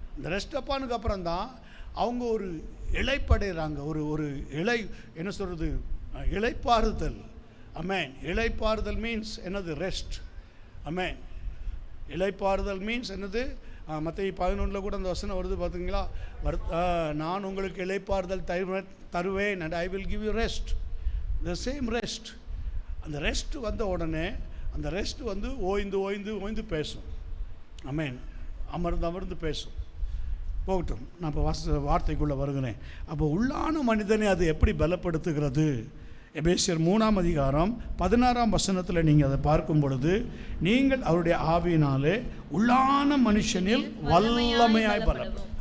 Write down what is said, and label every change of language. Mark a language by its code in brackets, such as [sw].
[ta] இந்த ரெஸ்ட் அப்பானுக்கு அப்புறம் தான் அவங்க ஒரு இளைப்படைகிறாங்க. ஒரு இலை, என்ன சொல்கிறது, இளைப்பாறுதல். ஆமென். இளைப்பாறுதல் மீன்ஸ் என்னது? ரெஸ்ட். ஆமென். இளைப்பாறுதல் மீன்ஸ் என்னது? மத்தேயு 11 கூட அந்த வசனம் வருது பார்த்தீங்களா? நான் உங்களுக்கு இளைப்பாறுதல் தருவேன், [en] and I will give you rest. the same rest. [ta] அந்த ரெஸ்ட் வந்த உடனே அந்த ரெஸ்ட் வந்து ஓய்ந்து பேசும். ஆமென். அமர்ந்து பேசும். போகட்டும், நான் இப்போ வார்த்தைக்குள்ளே வருகிறேன். அப்போ உள்ளான மனிதனை அது எப்படி பலப்படுத்துகிறது? எபேசியர் 3ஆம் அதிகாரம் 16ஆம் வசனத்தில் நீங்கள் அதை பார்க்கும் பொழுது, நீங்கள் அவருடைய ஆவியினாலே உள்ளான மனுஷனில் வல்லமையாய் பலப்படும்.